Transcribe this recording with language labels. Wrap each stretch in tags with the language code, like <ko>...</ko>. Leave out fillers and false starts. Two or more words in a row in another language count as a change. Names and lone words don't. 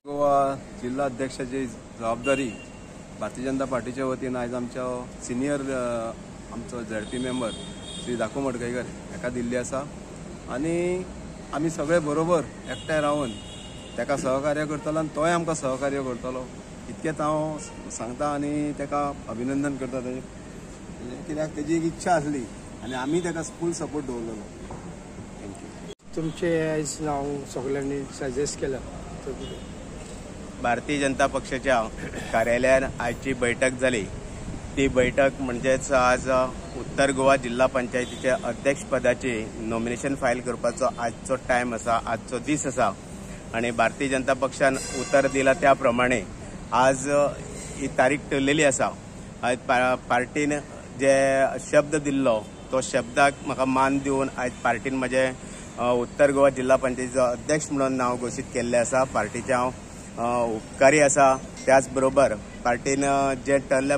<kok>गोवा जिल्हा अध्यक्षाची जबाबदारी भारतीय जनता पार्टीच्या वतीन आयज आमच्या सिनियर आमचो ZP मेंबर श्री धाकू मडकयकर हाका दिल्ली आसा आनी आमी सगळे बरोबर एकठांय रावन ताका सहकार्य करतलो आनी तोय आमकां सहकार्य करतलो इतकेंच हांव सांगता आनी ताका अभिनंदन करता तेजें कित्याक तेजी एक इच्छा आसली आनी आमी ताका</kok> <en>full support</en> <kok>दवरलेलो थँक्यू तुमचे आयज नाव सगळ्यांनी सजेस्ट केलं भारतीय जनता पक्षाच्या कार्यालयात आजची बैठक झाली ती बैठक म्हणजेच आज उत्तर गोवा जिल्हा पंचायतीच्या अध्यक्षपदाची</kok> <en>nomination file</en> <kok>करपाचो आजचो टायम आसा आजचो दीस आसा आणि भारतीय जनता पक्षान उतर दिला त्या प्रमाणे आज ही तारीख ठरलेली आसा आज पार्टीन जे शब्द दिल्लो तो शब्दाक म्हाका मान दिवन आज पार्टीन म्हजे उत्तर गोवा जिल्हा पंचायतीचो अध्यक्ष म्हणून नाव घोषित केल्ले आसा पार्टीचे हांव उपकारी आसा त्याच बरोबर पार्टीन जे ठरल्या</kok>